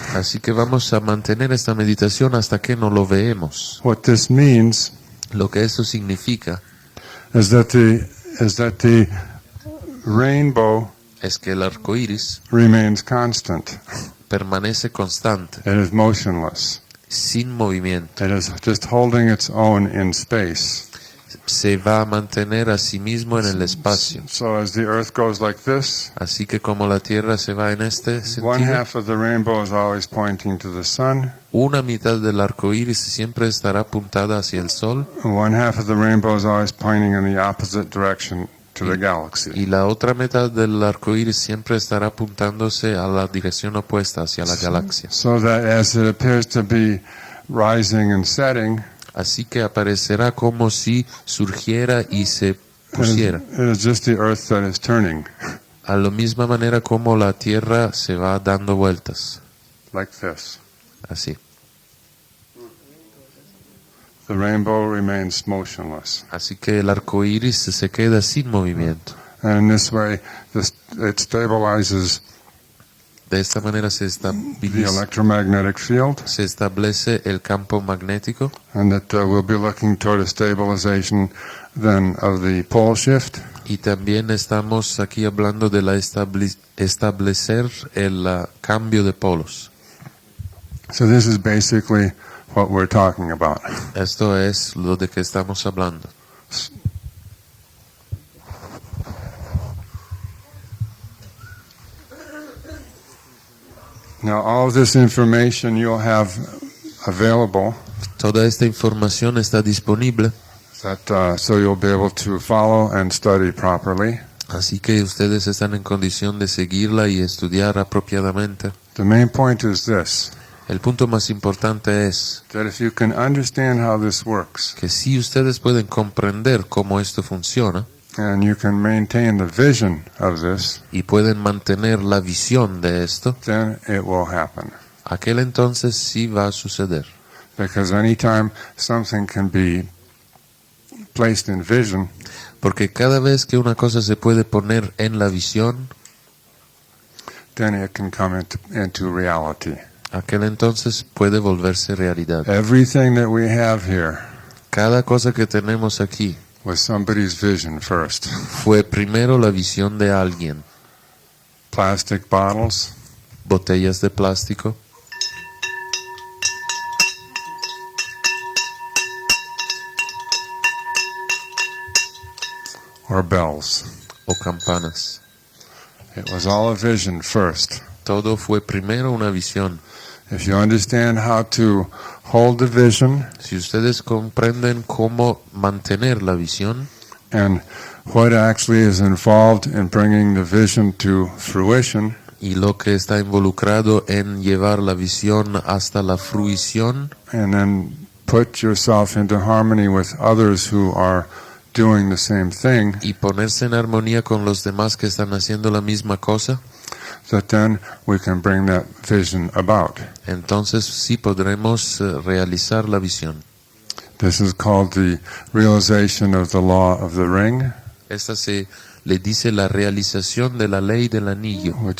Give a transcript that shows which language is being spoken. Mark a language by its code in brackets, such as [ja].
[es] Así que vamos a mantener esta meditación hasta que no lo veamos. [en] What this means [es] Lo que eso significa [en] is that the rainbow [es] es que el arco iris [en] remains constant. [es] permanece constante, [en] It is motionless. [es] sin movimiento. [en] It is just holding its own in space. [es] Se va a mantener a sí mismo en el espacio. [en] So as the earth goes like this, [es] Así que como la Tierra se va en este [en] one [es] sentido, [en] half of the rainbow is always pointing to the sun, [es] una mitad del arco iris siempre estará apuntada hacia el sol [en] and one half of the rainbow is always pointing in the opposite direction to the galaxy. [es] y la otra mitad del arco iris siempre estará apuntándose a la dirección opuesta, hacia la galaxia. [en] So that as it appears to be rising and setting, [es] Así que aparecerá como si surgiera y se pusiera. [en] It is just the earth that is turning, [es] A la misma manera como la tierra se va dando vueltas. [en] like this. [es] Así. [en] The rainbow remains motionless. [es] Así que el arco iris se queda sin movimiento. [en] And in this way, it stabilizes [es] De esta manera [en] the electromagnetic field, [es] se establece el campo magnético [en] and that we'll be looking toward a stabilization then of the pole shift. [es] y también estamos aquí hablando de la establecer el cambio de polos. [en] So this is basically what we're talking about. [es] Esto es lo de que estamos hablando. [en] Now, all of this information you'll have available, [es] Toda esta información está disponible, [en] so you'll be able to follow and study properly. [es] así que ustedes están en condición de seguirla y estudiar apropiadamente. [en] The main point is this, [es] El punto más importante es [en] that if you can understand how this works, [es] que si ustedes pueden comprender cómo esto funciona [en] and you can maintain the vision of this, [es] y pueden mantener la visión de esto, [en] then it will happen. [es] aquel entonces sí va a suceder. [en] Because anytime something can be placed in vision, [es] Porque cada vez que una cosa se puede poner en la visión, [en] then it can come into reality. [es] aquel entonces puede volverse realidad. [en] Everything that we have here [es] Cada cosa que tenemos aquí [en] was somebody's vision first. [es] fue primero la visión de alguien. [en] Plastic bottles, [es] Botellas de plástico, [en] or bells. [es] o campanas. [en] It was all a vision first. [es] Todo fue primero una visión. [en] If you understand how to hold the vision [es] Si ustedes comprenden cómo mantener la visión [en] and what actually is involved in bringing the vision to fruition, [es] y lo que está involucrado en llevar la visión hasta la fruición [en] and then put yourself into harmony with others who are doing the same thing, [es] y ponerse en armonía con los demás que están haciendo la misma cosa, [en] that then we can bring that vision about. [es] entonces sí podremos realizar la visión. [en] This is called the realization of the law of the ring, [es] Esta se le dice la realización de la ley del anillo,